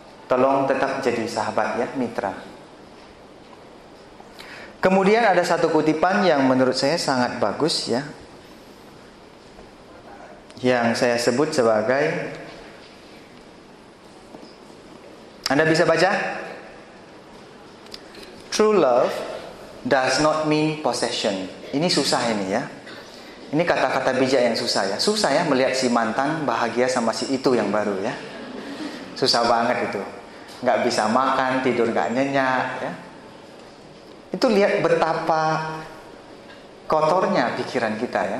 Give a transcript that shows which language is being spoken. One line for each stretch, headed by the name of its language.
Indonesian: Tolong tetap jadi sahabat ya, mitra. Kemudian ada satu kutipan yang menurut saya sangat bagus ya. Yang saya sebut sebagai, Anda bisa baca?
English: True love does not mean possession.
Indonesian: Ini susah ini ya. Ini kata-kata bijak yang susah ya. Susah ya melihat si mantan bahagia sama si itu yang baru ya. Susah banget itu. Gak bisa makan, tidur gak nyenyak ya. Itu lihat betapa kotornya pikiran kita ya.